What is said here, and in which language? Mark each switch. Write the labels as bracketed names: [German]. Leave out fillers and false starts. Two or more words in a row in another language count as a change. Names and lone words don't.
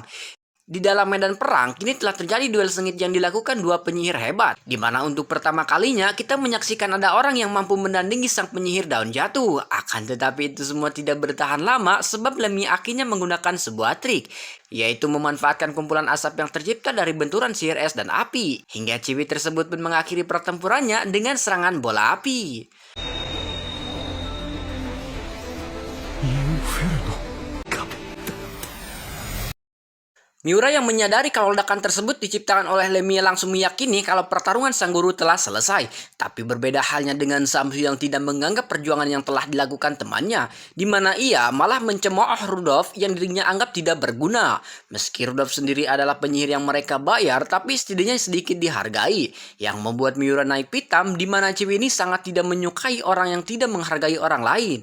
[Indonesian] Di dalam medan perang, kini telah terjadi duel sengit yang dilakukan dua penyihir hebat, di mana untuk pertama kalinya kita menyaksikan ada orang yang mampu menandingi sang penyihir daun jatuh. Akan tetapi itu semua tidak bertahan lama sebab Lemmy akhirnya menggunakan sebuah trik, yaitu memanfaatkan kumpulan asap yang tercipta dari benturan sihir es dan api, hingga ciwi tersebut pun mengakhiri pertempurannya dengan serangan bola api. [Japanese] インフェルノ。 [Indonesian] Miura yang menyadari kalau ledakan tersebut diciptakan oleh Lemmy langsung meyakini kalau pertarungan sang guru telah selesai. Tapi berbeda halnya dengan Samsu yang tidak menganggap perjuangan yang telah dilakukan temannya, di mana ia malah mencemooh Rudolf yang dirinya anggap tidak berguna. Meski Rudolf sendiri adalah penyihir yang mereka bayar, tapi setidaknya sedikit dihargai, yang membuat Miura naik pitam, di mana cewek ini sangat tidak menyukai orang yang tidak menghargai orang lain.